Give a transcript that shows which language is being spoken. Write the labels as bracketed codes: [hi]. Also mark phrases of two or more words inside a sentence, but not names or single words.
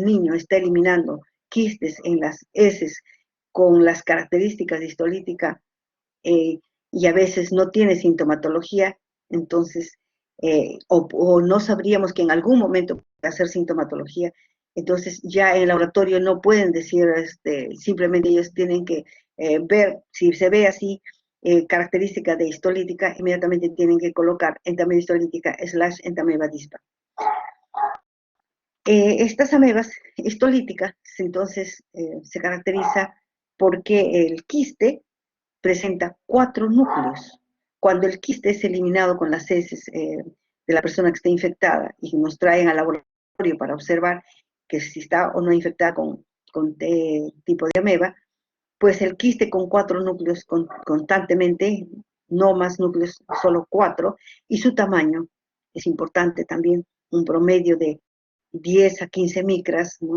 [es] niño, está eliminando quistes en las heces con las características de histolítica y a veces no tiene sintomatología, entonces, o no sabríamos que en algún momento puede hacer sintomatología, entonces ya en el laboratorio no pueden decir, simplemente ellos tienen que ver, si se ve así, característica de histolítica, inmediatamente tienen que colocar entamoeba histolítica / entamoeba dispar. Estas amebas histolíticas, entonces, se caracteriza porque el quiste presenta 4 núcleos. Cuando el quiste es eliminado con las heces de la persona que está infectada y nos traen al laboratorio para observar que si está o no infectada con tipo de ameba, pues el quiste con 4 núcleos constantemente, no más núcleos, solo 4, y su tamaño es importante también, un promedio de 10 a 15 micras, ¿no?